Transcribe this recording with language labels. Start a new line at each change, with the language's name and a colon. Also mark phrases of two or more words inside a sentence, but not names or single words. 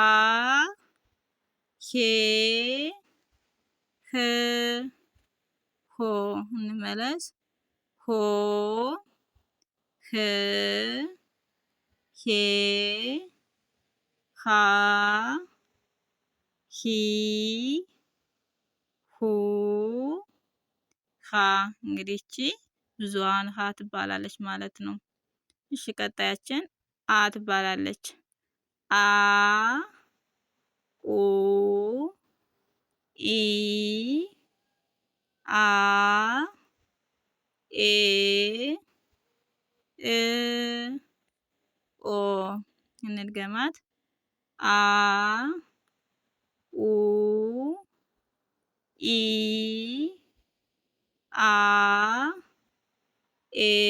Amharic: ሄ ህ ሆ እንመለስ ሆ ህ ሄ ሃ ሂ ሁ ሃ። እንግዲህ እቺ ብዙሃን ሃ ትባላለች ማለት ነው። እሺ ቀጣያችን አ ትባላለች። አ ኡ ኢ አ ኤ እ ኦ እንድገማት አ ኡ ኢ አ ኤ